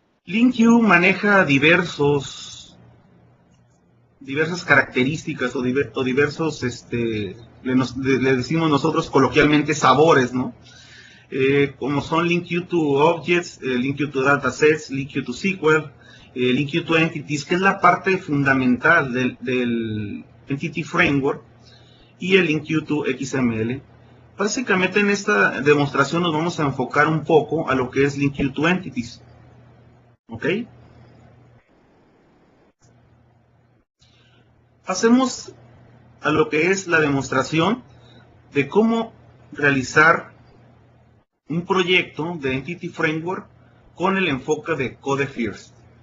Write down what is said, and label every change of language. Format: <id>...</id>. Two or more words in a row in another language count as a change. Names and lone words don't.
<es>LinkU maneja diversas características o diversos, le decimos nosotros coloquialmente sabores, ¿no? Como son LinkU to Objects, LinkU to Datasets, LinkU to SQL, LinkU to Entities, que es la parte fundamental del Entity Framework, y el LinkU to XML. Básicamente en esta demostración nos vamos a enfocar un poco a lo que es LinkU to Entities. ¿Ok? Pasemos a lo que es la demostración de cómo realizar un proyecto de Entity Framework con el enfoque de</es> <en>Code First.</en>